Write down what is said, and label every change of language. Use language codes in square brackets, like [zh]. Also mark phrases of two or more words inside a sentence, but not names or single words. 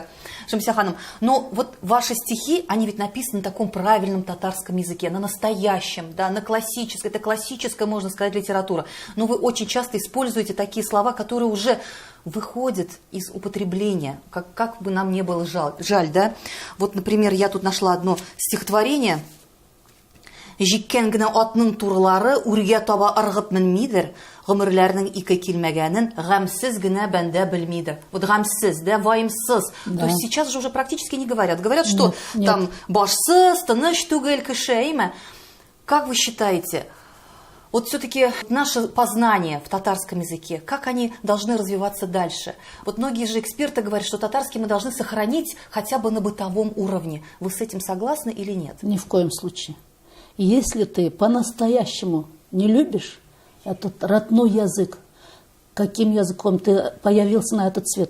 [ru] Шамсия ханым, но вот ваши стихи, они ведь написаны на таком правильном татарском языке, на настоящем, да, на классическом, это классическая, можно сказать, литература. Но вы очень часто используете такие слова, которые уже выходят из употребления, как бы нам не было жаль, да. Вот, например, я тут нашла одно стихотворение. [tt] Жиккен генә атның турлары үргә таба ыргып менмидер, гомерләрнең ике килмәгәнен гамсез генә бәндә белмидер. [ru] Вот гамсез, да, ваимсыз. Да. То есть сейчас же уже практически не говорят. Говорят, что нет. [tt] Там башсыз, тыныч түгел кеше. [ru] Как вы считаете, вот все-таки наше познание в татарском языке, как они должны развиваться дальше? Вот многие же эксперты говорят, что татарский мы должны сохранить хотя бы на бытовом уровне. Вы с этим согласны или нет? Ни в коем случае. Если ты по-настоящему не любишь этот родной язык, каким языком ты появился на этот свет?